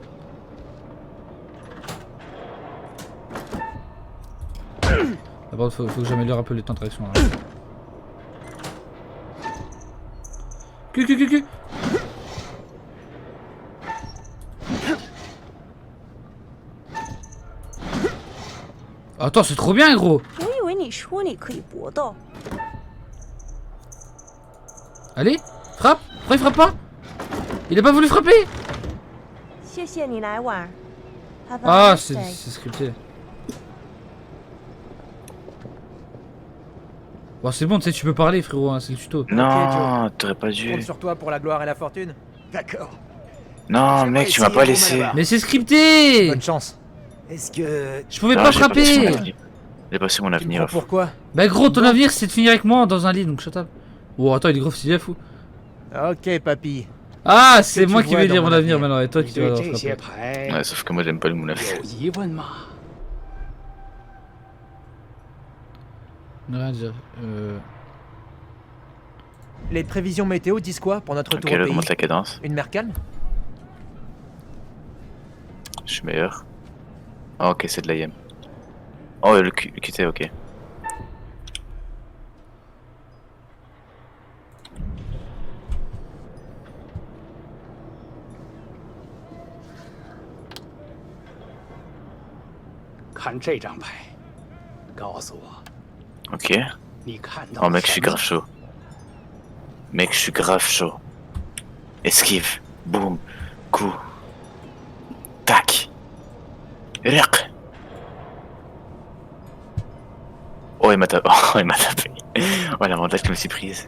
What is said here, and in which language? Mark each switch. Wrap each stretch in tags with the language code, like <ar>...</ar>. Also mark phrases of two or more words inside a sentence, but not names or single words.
<fr>D'abord, faut que j'améliore un peu les temps de réaction là. Cul. Attends, c'est trop bien, gros.</fr> <zh>我以为你说你可以搏斗。</zh> <fr>Allez, frappe. Pourquoi il frappe pas? Il a pas voulu frapper.</fr> <zh>谢谢你来玩。</zh> <en>Have a</en> <fr>Ah,</fr> <en>nice day.</en> <fr>c'est scripté. Bon, c'est bon, tu sais, tu peux parler, frérot, hein, c'est le tuto. Non, t'aurais pas Je compte dû. sur toi pour la gloire et la fortune. D'accord. Non, mec, tu m'as pas laissé. Mais c'est scripté. Bonne chance. Est-ce que... Je pouvais Non, pas j'ai pas passé mon frapper. avenir. J'ai passé mon Tu me avenir. prends pourquoi? Bah gros, ton avenir c'est de finir avec moi dans un lit, donc</fr> <en>shut up.</en> <fr>Oh attends, il est grave stylé, fou. Ok, papy. Ah, c'est tu moi qui vois vais dans dire mon mon avenir avenir? maintenant, et toi qui</fr> <zh>你</zh> <fr>vas</fr> <zh>对</zh> <fr>le</fr> <zh>这些</zh> <fr>frapper.</fr> <zh>牌</zh> <fr>Ouais, sauf que moi, j'aime pas le moulin.</fr> <zh>有疑问吗？</zh> <fr>Ne rien dire. Les prévisions météo disent quoi pour notre Ok, retour au là, pays? augmente la cadence. Une mer calme? Je suis meilleur. Ah, ok, c'est de la yem. Oh, le QT, ok.</fr> <zh>看这张牌，告诉我，</zh> <fr>Ok.</fr> <zh>你看到</zh> <fr>Oh,</fr> <zh>了</zh> <fr>mec, je</fr> <zh>什</zh> <fr>suis</fr> <zh>么</zh> <fr>grave chaud. Mec, je suis grave chaud. Esquive. Boum. Coup. Tac. Riq. Oh, il m'a tapé. Oh, il m'a tapé. Oh, l'avantage que je me suis prise.</fr>